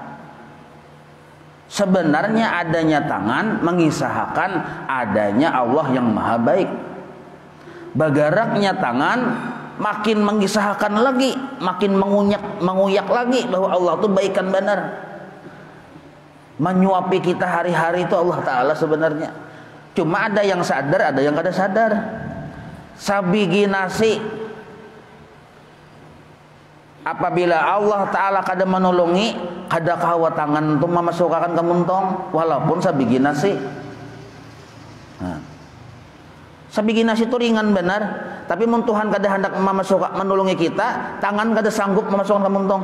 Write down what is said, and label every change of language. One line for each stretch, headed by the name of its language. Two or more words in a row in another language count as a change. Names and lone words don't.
Indonesian: Sebenarnya adanya tangan mengisahkan adanya Allah yang maha baik.
Banjar: Bergeraknya tangan makin mengisahkan lagi, makin menguyak lagi bahwa Allah itu baikan benar.
Indonesian: Menyuapi kita hari-hari itu Allah Ta'ala sebenarnya.
Banjar: Cuma ada yang sadar, ada yang kada sadar. Sabigi nasi, apabila Allah Ta'ala kada menolongi, kada kawa tangan itu memasukkan ke muntong, walaupun sabigi nasi. Sabigi nasi itu ringan benar, tapi mun Tuhan kada hendak menolongi kita, tangan kada sanggup memasukkan ke muntong.